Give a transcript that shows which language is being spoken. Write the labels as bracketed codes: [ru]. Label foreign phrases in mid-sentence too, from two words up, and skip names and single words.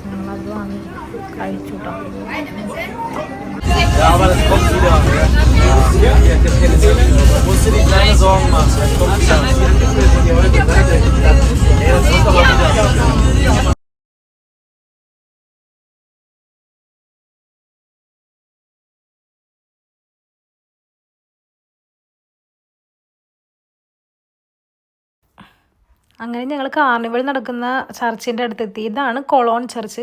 [ml] ഞങ്ങൾ അത് വാങ്ങി കഴിച്ചു കേട്ടോ. [de] Ja, aber das kommt wieder. Ja, musst du dir keine Sorgen machen. Das kommt wieder. [ml] അങ്ങനെ ഞങ്ങൾ കാർണിവൽ നടക്കുന്ന ചർച്ചിൻ്റെ അടുത്തെത്തി. ഇതാണ് കൊളോൺ ചർച്ച്.